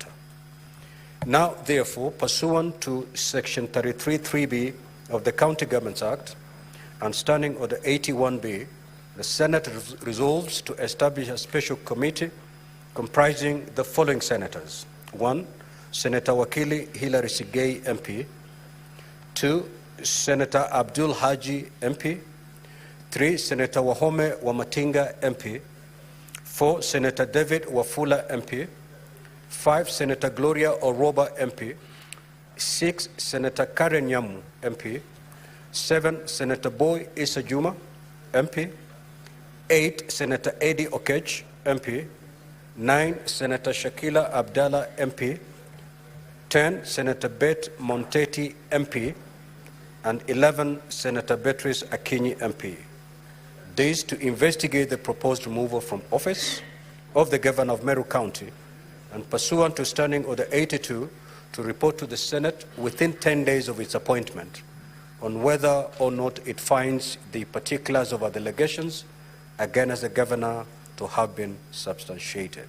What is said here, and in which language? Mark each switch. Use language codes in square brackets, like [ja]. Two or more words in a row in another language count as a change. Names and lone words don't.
[en] Now, therefore, pursuant to Section 33(3)(b) of the County Governments Act And standing order 81B, the Senate resolves to establish a special committee comprising the following senators. 1, Senator Wakili Hilary Sigei, MP. 2, Senator Abdul Haji, MP. 3, Senator Wahome Wamatinga, MP. 4, Senator David Wafula, MP. 5, Senator Gloria Oroba, MP. 6, Senator Karen Nyamu, MP. 7, Senator Boy Issa Juma, MP. 8, Senator Eddie Okech, MP. 9, Senator Shakila Abdallah, MP. 10, Senator Beth Monteti, MP. And 11, Senator Beatrice Akinyi, MP. This to investigate the proposed removal from office of the governor of Meru County and pursuant to Standing Order 82 to report to the Senate within 10 days of its appointment on whether or not it finds the particulars of the allegations against the governor to have been substantiated.